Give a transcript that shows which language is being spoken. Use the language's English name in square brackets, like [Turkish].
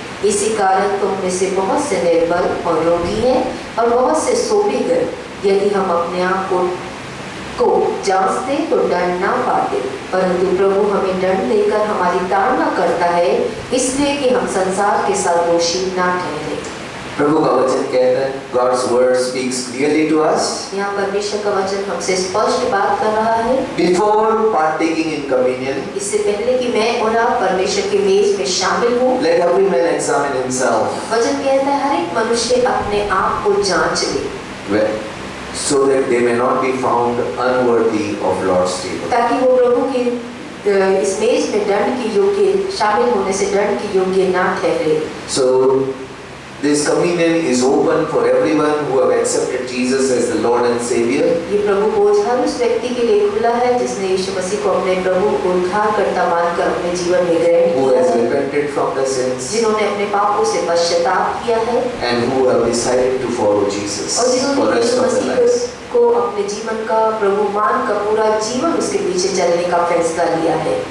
[Hindi] इसी कारण तुम में से बहुत से निर्बल और रोगी हैं और बहुत से सो भी गए। यदि हम अपने आप को जांचते तो दंड ना पाते, परंतु प्रभु हमें दंड देकर हमारी ताड़ना करता है, इसलिए कि हम संसार के साथ दोषी ना ठहरे। प्रभु का वचन कहता है, [English] God's word speaks clearly to us। [Hindi] यहाँ परमेश्वर का वचन हमसे स्पष्ट बात कर रहा है। [English] Before partaking in communion, [Hindi] इससे पहले कि मैं और आप परमेश्वर के मेज में शामिल हों, [English] let every man examine himself, [Hindi] वचन कहता है हर एक मनुष्य अपने आप को जांच ले, [English] so that they may not be found unworthy of Lord's table। [Hindi] ताकि वो प्रभु की इस मेज में दंड की योग्य, शामिल होने से दंड की योग्य ना ठहरे। [English] So this communion is open for everyone who have accepted Jesus as the Lord and Savior। [Hindi] ये प्रभु भोज हर उस व्यक्ति के लिए खुला है जिसने यीशु मसीह को अपने प्रभु को उद्धारकर्ता मानकर अपने जीवन में ग्रहण [English] Who [Hindi] किया [English] has [Hindi] है, [English] repented from their sins [Hindi] जिन्होंने अपने पापों से पश्चाताप किया है [English] and who have decided to follow Jesus [Hindi] और [English] for [Hindi] जिन्होंने [English] the rest [Hindi] Yeshu [English] of their [Hindi] Masih [English] lives। [Hindi] को अपने जीवन का प्रभु मान का पूरा जीवन उसके पीछे चलने का फैसला लिया है।